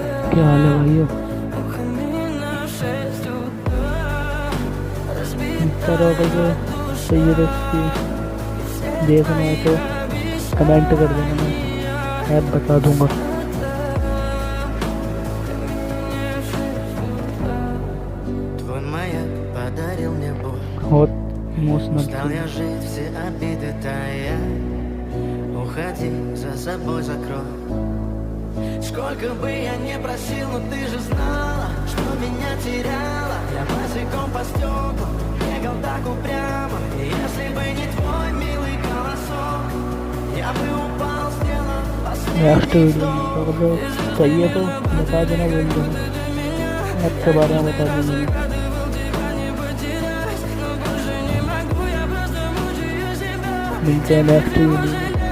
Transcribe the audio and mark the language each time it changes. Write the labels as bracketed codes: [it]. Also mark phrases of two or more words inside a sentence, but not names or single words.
[hi] क्या हाल है भाई? पर अगर जो चाहिए रेसिपी देखना है तो कमेंट कर देना, मैं ऐप बता दूंगा। [ru] Твой маяк подарил мне боль. [hi] बहुत इमोशनल [ru] Устал я жить, все обиды тая. Уходи, за собой закрой. Сколько бы я не просил, но ты же знала, что меня теряла. Я босиком по стеклу бегал так упрямо. И если бы не твой милый голосок, я бы упал, сделал [hi] नेक्स्ट [ru] последний [hi] वीडियो में [ru] вдох. [hi] अगर चाहिए तो बता देना, बोल देना, ऐप के बारे में बता देना। मिलते हैं नेक्स्ट वीडियो में।